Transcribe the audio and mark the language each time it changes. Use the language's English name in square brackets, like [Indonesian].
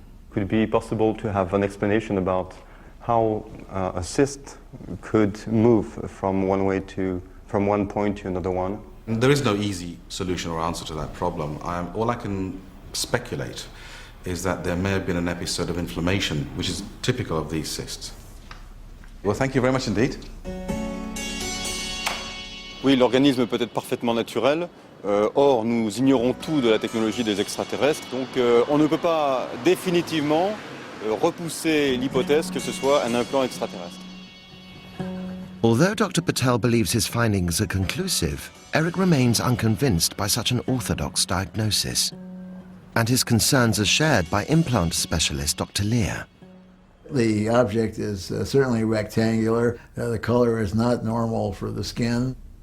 [English] Could it be possible to have an explanation about how a cyst could move from one point to another one? There is no easy solution or answer to that problem. All I can speculate is that there may have been an episode of inflammation, which is typical of these cysts. Well, thank you very much indeed. [French] Oui, l'organisme peut être parfaitement naturel. Or, nous ignorons tout de la technologie des extraterrestres. Donc, on ne peut pas définitivement repousser l'hypothèse que ce soit un implant extraterrestre. [English] Although Dr. Patel believes his findings are conclusive, Eric remains unconvinced by such an orthodox diagnosis. And his concerns are shared by implant specialist Dr. Lear. The object is certainly rectangular. The color is not normal for the skin.